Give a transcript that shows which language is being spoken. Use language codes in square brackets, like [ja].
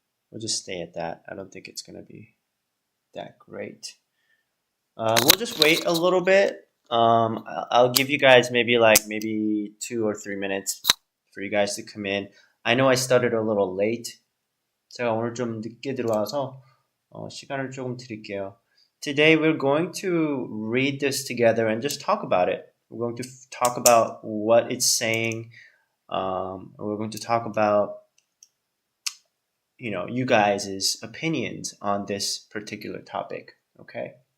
[en] We'll just stay at that. I don't think it's going to be that great. We'll just wait a little bit. I'll give you guys maybe 2 or 3 minutes for you guys to come in. I know I started a little late. [ko] 제가 오늘 좀 늦게 들어와서 시간을 조금 드릴게요. [en] Today we're going to read this together and just talk about it. We're going to talk about what it's saying. We're going to talk about you guys' opinions on this particular topic. Okay?